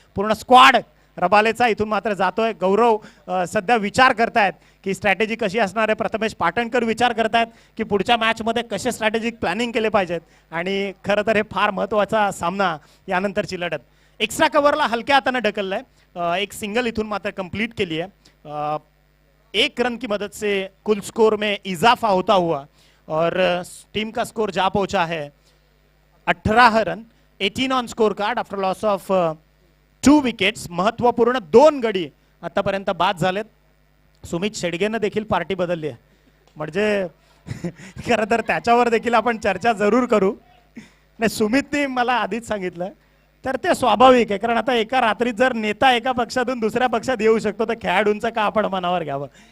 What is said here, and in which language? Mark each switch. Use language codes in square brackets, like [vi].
[mr] पूर्ण स्क्वॉड रबालेचा इथून मात्र जातोय. गौरव सध्या विचार करतायत की स्ट्रॅटेजी कशी असणार आहे. प्रथमेश पाटणकर विचार करतायत की पुढच्या मॅचमध्ये कसे स्ट्रॅटेजिक प्लॅनिंग केले पाहिजेत. आणि खरं तर हे फार महत्त्वाचा सामना, यानंतरची लढत. एक्स्ट्रा कव्हरला हलक्या हाताने ढकललंय. एक सिंगल इथून मात्र कंप्लीट केली आहे. [hi] 1 रन की मदद से कुल स्कोर में इजाफा होता हुआ और टीम का स्कोर जा पहुंचा है 18 run, [en] 18 on score card after loss of 2 wickets. [mr] महत्वपूर्ण 2 गडी आतापर्यंत बाद झालेत. सुमित शेडगेनं देखील पार्टी बदलली आहे. म्हणजे खरं तर त्याच्यावर देखील आपण चर्चा जरूर करू. नाही, सुमितने मला आधीच सांगितलं, तर ते स्वाभाविक आहे. कारण आता एका रात्रीत जर नेता एका पक्षातून दुसऱ्या पक्षात येऊ शकतो, तर खेळाडूंचं का आपण मनावर घ्यावं.